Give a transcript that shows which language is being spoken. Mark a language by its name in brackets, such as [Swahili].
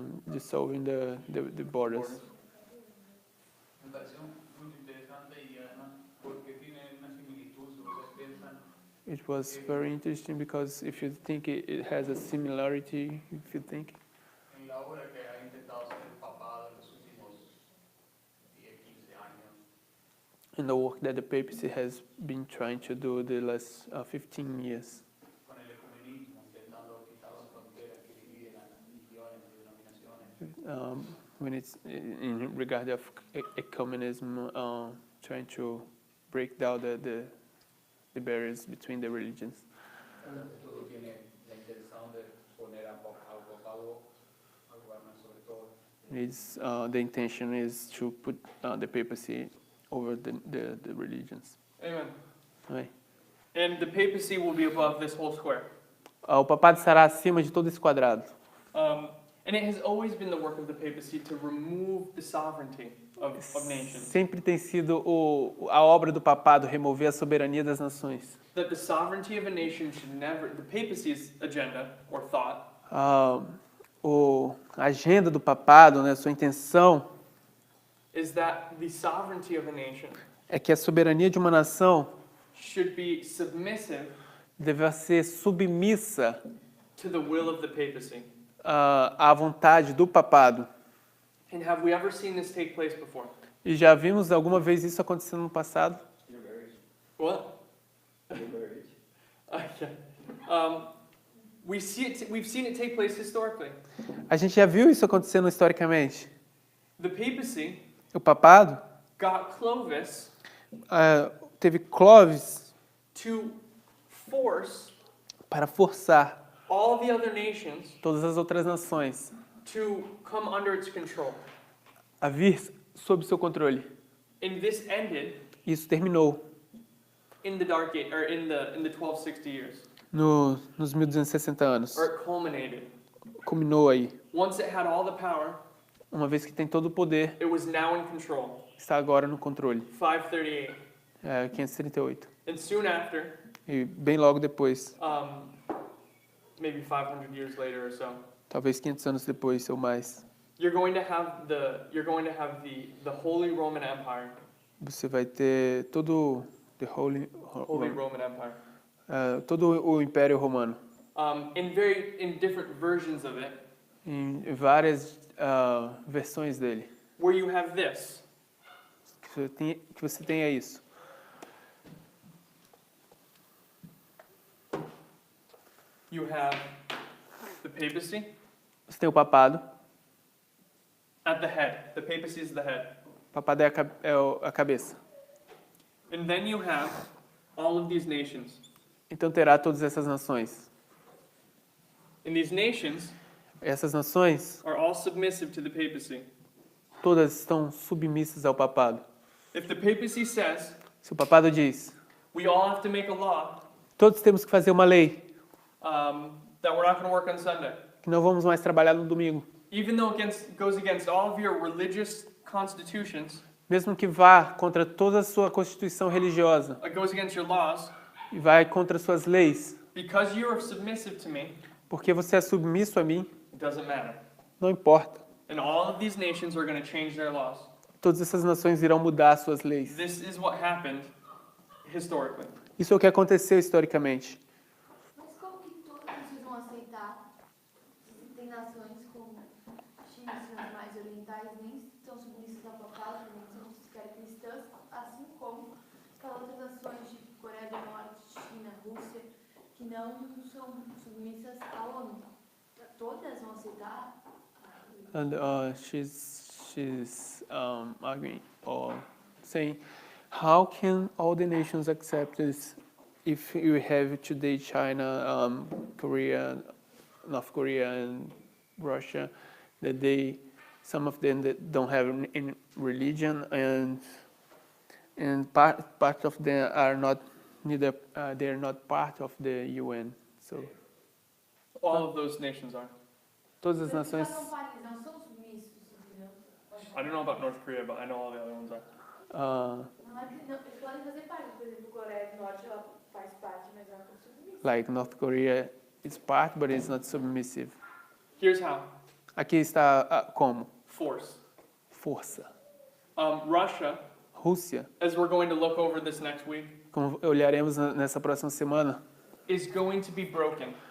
[English] Dissolving the borders. [Spanish] Me pareció muy interesante y además porque tiene una similitud, si ustedes piensan, [English] It was very interesting because if you think it has a similarity, if you think [Spanish] en la obra que ha intentado hacer el papado en los últimos 10, 15 años, [English] in the work that the papacy has been trying to do the last 15 years. [Spanish] con el ecumenismo, intentando quitar las fronteras que dividen a las religiones y denominaciones. [English] When it's in regard of ecumenism, trying to break down the barriers between the religions. [Spanish] Todo tiene la intención de poner al papado a gobernar sobre todo. [English] The intention is to put the papacy over the religions. Amen. Right. And the papacy will be above this whole square. [Portuguese] O papado estará acima de todo esse quadrado. [English] And it has always been the work of the papacy to remove the sovereignty of nations. [Portuguese] Sempre tem sido a obra do papado remover a soberania das nações. [English] That the sovereignty of a nation should never, the papacy's agenda or thought, [Portuguese] A agenda do papado, né, sua intenção [English] is that the sovereignty of a nation [Portuguese] é que a soberania de uma nação [English] should be submissive [Portuguese] deve ser submissa [English] to the will of the papacy. [Portuguese] à vontade do papado. [English] And have we ever seen this take place before? [Portuguese] E já vimos alguma vez isso acontecendo no passado? [English] Your marriage. What? Your marriage. Okay. We've seen it take place historically. [Portuguese] A gente já viu isso acontecendo historicamente. [English] The papacy [Portuguese] O papado [English] got Clovis [Portuguese] teve Clovis [English] to force [Portuguese] para forçar [English] all the other nations [Portuguese] todas as outras nações [English] to come under its control. [Portuguese] a vir sob seu controle. [English] And this ended [Portuguese] Isso terminou [English] in the Dark Age, or in the 1260 years, [Portuguese] nos 1260 anos. [English] or it culminated. [Portuguese] Culminou aí. [English] Once it had all the power, [Portuguese] Uma vez que tem todo o poder, [English] it was now in control. [Portuguese] está agora no controle. [English] 538. [Portuguese] 538. [English] And soon after, [Portuguese] E bem logo depois, [English] maybe 500 years later or so, [Portuguese] talvez 500 anos depois ou mais, [English] you're going to have the Holy Roman Empire. [Portuguese] você vai ter todo [English] Holy Roman Empire. [Portuguese] todo o Império Romano. [English] in different versions of it, [Portuguese] em várias versões dele. [English] where you have this. [Portuguese] Que você tenha isso. [English] You have the papacy [Portuguese] Você tem o papado. [English] at the head. The papacy is the head. [Portuguese] O papado é a cabeça. [English] And then you have all of these nations. [Portuguese] Então terá todas essas nações. [English] And these nations [Portuguese] Essas nações, [English] are all submissive to the papacy. [Portuguese] todas estão submissas ao papado. [English] If the papacy says [Portuguese] Se o papado diz, [English] we all have to make a law [Portuguese] todos temos que fazer uma lei, [English] that we're not going to work on Sunday, [Portuguese] que não vamos mais trabalhar no domingo, [English] even though it goes against all of your religious constitutions, [Portuguese] mesmo que vá contra toda a sua constituição religiosa [English] it goes against your laws, [Portuguese] e vai contra suas leis, [English] because you are submissive to me, [Portuguese] porque você é submisso a mim, [English] it doesn't matter. [Portuguese] não importa. [English] And all of these nations are going to change their laws. [Portuguese] Todas essas nações irão mudar suas leis. [English] This is what happened historically. [Portuguese] Isso é o que aconteceu historicamente. Mas como que todos vocês vão aceitar? Se tem nações como a China e as mais orientais nem são submissas ao papado, nem são sequer cristãs, assim como aquelas outras nações de Coreia do Norte, China, Rússia, que não são submissas à ONU. Todas vão aceitar? [English] And she's arguing or saying, how can all the nations accept this if you have today China, Korea, North Korea, and Russia, that some of them that don't have any religion, and part of them are not neither they're not part of the UN. So All of those nations are. [Portuguese] todas as nações. Não são submissos, entendeu? [English] I don't know about North Korea, but I know all the other ones are. [Portuguese] Não é que não, eles podem fazer parte, por exemplo, Coreia do Norte, ela faz parte, mas ela não é submissa. [English] Like North Korea is part, but it's not submissive. Here's how. [Portuguese] Aqui está como? [English] Force. [Portuguese] Força. [English] Russia, [Portuguese] Rússia, [English] as we're going to look over this next week, [Portuguese] como olharemos nessa próxima semana, [English] is going to be broken.